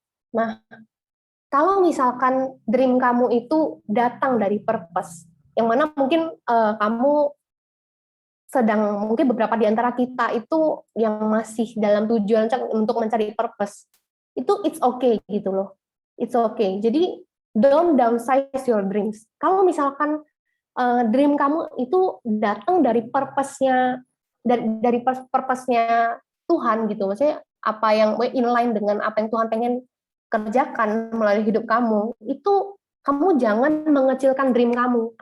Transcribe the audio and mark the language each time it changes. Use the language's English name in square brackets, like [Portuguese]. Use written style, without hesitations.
[Indonesian] Nah, kalau misalkan dream kamu itu datang dari purpose, yang mana mungkin kamu mungkin beberapa di antara kita itu yang masih dalam tujuan untuk mencari purpose, itu [English] it's okay [Indonesian] gitu loh. [English] It's okay. Jadi don't downsize your dreams. [Indonesian] Kalau misalkan dream kamu itu datang dari purpose-nya dari purpose-nya Tuhan gitu, maksudnya apa yang inline dengan apa yang Tuhan pengen kerjakan melalui hidup kamu, itu kamu jangan mengecilkan dream kamu.